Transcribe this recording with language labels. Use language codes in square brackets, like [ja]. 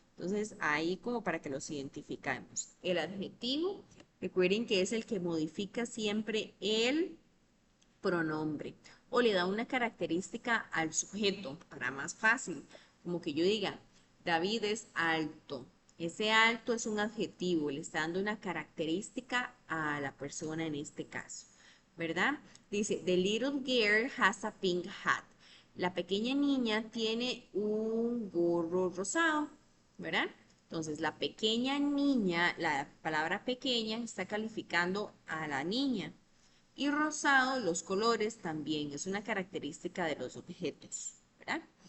[es] Entonces, ahí como para que los identificamos. El adjetivo, recuerden que es el que modifica siempre el pronombre o le da una característica al sujeto para más fácil, como que yo diga, David es alto. Ese alto es un adjetivo, le está dando una característica a la persona en este caso, ¿verdad? [en] Dice, the little girl has a pink hat. [es] La pequeña niña tiene un gorro rosado, ¿verdad? Entonces, la pequeña niña, la palabra pequeña está calificando a la niña. Y rosado, los colores también, es una característica de los objetos, ¿verdad?